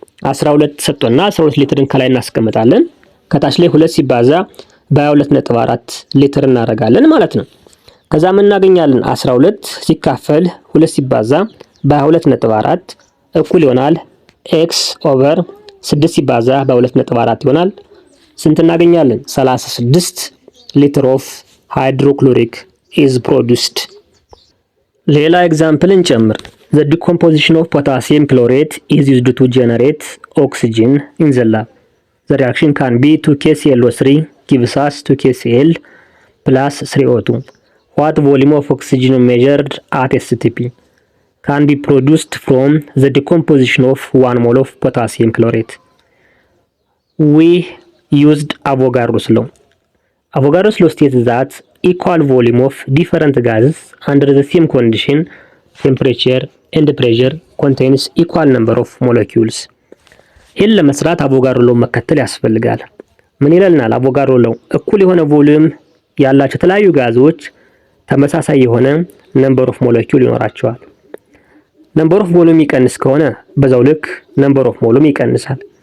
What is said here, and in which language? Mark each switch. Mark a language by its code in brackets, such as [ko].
[am] 12 ሰጥቶና 12 ሊትርን ከላይ እናስቀምጣለን። ከታች ላይ 2 ሲባዛ በ2.4 ሊትር እናደርጋለን ማለት ነው። ከዛ ምን እናገኛለን? 12 ሲካፈል 2 ሲባዛ በ2.4 እኩል ይሆናል ኤክስ ኦቨር 6 ሲባዛ በ2.4 ይሆናል። ስንት እናገኛለን? [en] 36 ሊትር ኦፍ ሃይድሮክሎሪክ ኢዝ ፕሮዲዩስድ። [am] ሌላ ኤግዛምፕል እንጨምር። [en] The decomposition of potassium chlorate is used to generate oxygen in the lab. The reaction can be 2KClO3 gives us 2KCl plus 3O2. What volume of oxygen measured at STP can be produced from the decomposition of 1 mole of potassium chlorate? We used Avogadro's law. Avogadro's law states that equal volume of different gases under the same condition, temperature and pressure contains equal number of molecules። [am] ይህን ለመስራት አቮጋድሮ ሎው መከተል ያስፈልጋል። ምን ይለናል? አቮጋድሮ ሎው እኩል የሆነ ቮሊዩም ያላቸው የተለያዩ ጋዞች ተመሳሳይ የሆነ number of molecule ይኖራቸዋል። number of volume ይቀንስ ከሆነ በዛው ልክ number of ሞሉም ይቀንሳል።